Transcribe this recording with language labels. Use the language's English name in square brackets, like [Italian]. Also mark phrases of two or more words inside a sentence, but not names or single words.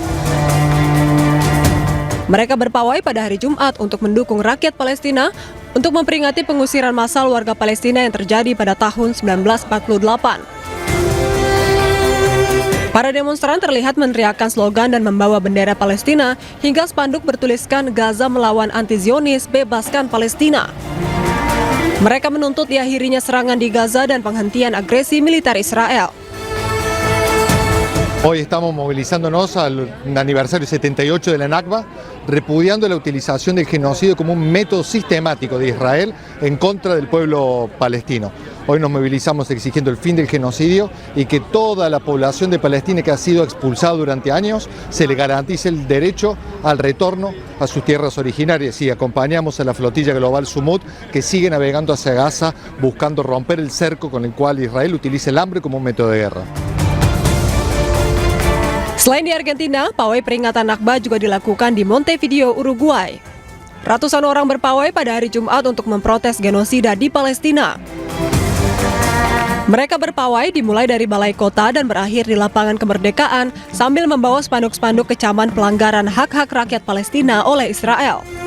[Indonesian] Mereka berpawai pada hari Jumat untuk mendukung rakyat Palestina untuk memperingati pengusiran massal warga Palestina yang terjadi pada tahun 1948. Para demonstran terlihat meneriakkan slogan dan membawa bendera Palestina hingga spanduk bertuliskan Gaza melawan anti-Zionis, bebaskan Palestina. Mereka menuntut diakhirinya serangan di Gaza dan penghentian agresi militer Israel. [Spanish] Hoy estamos movilizándonos al aniversario 78 de la Nakba, repudiando la utilización del genocidio como un método sistemático de Israel en contra del pueblo palestino. Hoy nos movilizamos exigiendo el fin del genocidio y que toda la población de Palestina que ha sido expulsada durante años se le garantice el derecho al retorno a sus tierras originarias, y acompañamos a la flotilla global Sumud que sigue navegando hacia Gaza buscando romper el cerco con el cual Israel utiliza el hambre como un método de guerra. [Indonesian] Selain di Argentina, pawai peringatan Nakba juga dilakukan di Montevideo, Uruguay. Ratusan orang berpawai pada hari Jumat untuk memprotes genosida di Palestina. Mereka berpawai dimulai dari balai kota dan berakhir di lapangan kemerdekaan sambil membawa spanduk-spanduk kecaman pelanggaran hak-hak rakyat Palestina oleh Israel.